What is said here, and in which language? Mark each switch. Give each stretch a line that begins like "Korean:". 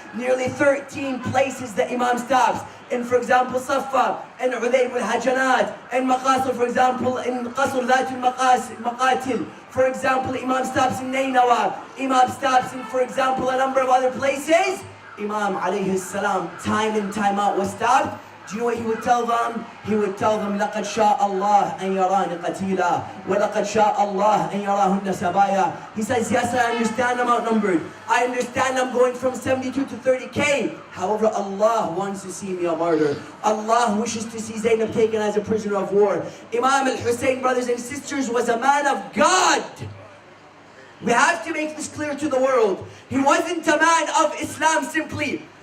English: Nearly 13 places that Imam stops. In, for example, Safa, in Udayb al-Hajanat, in Maqasir, for example, in Qasr Dhat al-Maqatil. For example, Imam stops in Nainawa. Imam stops in, for example, a number of other places. Imam alayhi salam, time in, time out, was stopped. Do you know what he would tell them? He would tell them,
Arabic: لَقَدْ شَاءَ اللَّهُ أَنْ يَرَانِ قَتِيلًا وَلَقَدْ شَاءَ اللَّهُ أَنْ يَرَاهُنَّ سَبَايًا.
English: He says, yes, I understand I'm outnumbered. I understand I'm going from 72 to 30K. However, Allah wants to see me a martyr. Allah wishes to see Zainab taken as a prisoner of war. Imam al-Hussein, brothers and sisters, was a man of God. We have to make this clear to the world. He wasn't a man of Islam simply.